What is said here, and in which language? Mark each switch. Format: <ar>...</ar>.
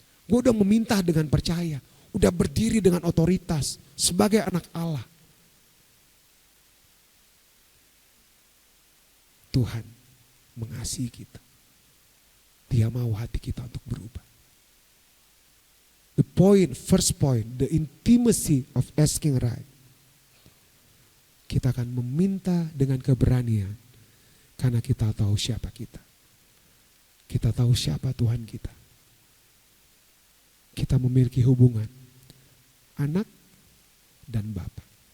<id>Gue udah meminta dengan percaya. Udah berdiri dengan otoritas sebagai anak Allah. Tuhan mengasihi kita. Dia mau hati kita untuk berubah.</id> <en>First point, the intimacy of asking right.</en> <id>Kita akan meminta dengan keberanian karena kita tahu siapa kita. Kita tahu siapa Tuhan kita. Kita memiliki hubungan anak dan bapa.</id>